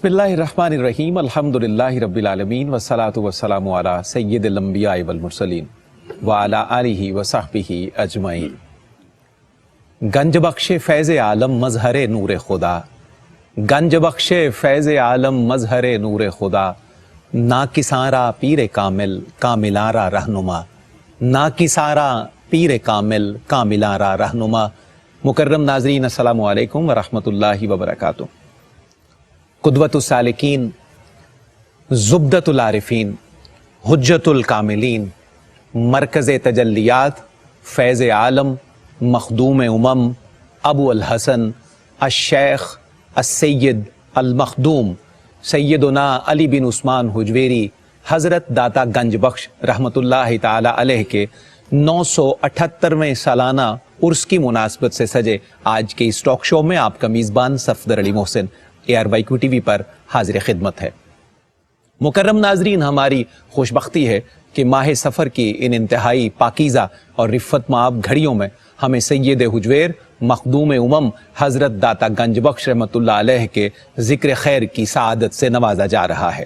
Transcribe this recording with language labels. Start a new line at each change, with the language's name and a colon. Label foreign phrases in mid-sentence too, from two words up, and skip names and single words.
Arabic: بسم الله الرحمن الرحيم الحمد لله رب العالمين والصلاة والسلام على سيد الأنبياء والمرسلين وعلى آله وصحبه أجمعين.
Persian: گنج بخش فیض عالم مظهر نور خدا، گنج بخش فیض عالم مظهر نور خدا، ناقصان را پیر کامل کاملان را رهنما، ناقصان را پیر کامل کاملان را رهنما.
Urdu: مکرم ناظرین
Arabic: السلام عليكم ورحمة الله وبركاته.
Urdu: قدوۃ السالکین، زبدۃ العارفین، حجۃ الکاملین، مرکزِ تجلیات، فیض عالم، مخدوم امم, ابو الحسن الشیخ السید المخدوم سیدنا علی بن عثمان ہجویری حضرت داتا گنج بخش
Arabic: رحمة الله تعالى عليه
Urdu: کے 978ویں سالانہ عرس کی مناسبت سے سجے آج کے اس ٹاک شو میں آپ کا میزبان صفدر علی محسن ARYQ TV پر حاضر خدمت ہے. مکرم ناظرین، ہماری خوش بختی ہے کہ ماہ صفر کی ان انتہائی پاکیزہ اور رفعت مآب گھڑیوں میں ہمیں سید ہجویر مخدوم امم حضرت داتا گنج بخش
Arabic: رحمة الله عليه
Urdu: کے ذکر خیر کی سعادت سے نوازا جا رہا ہے.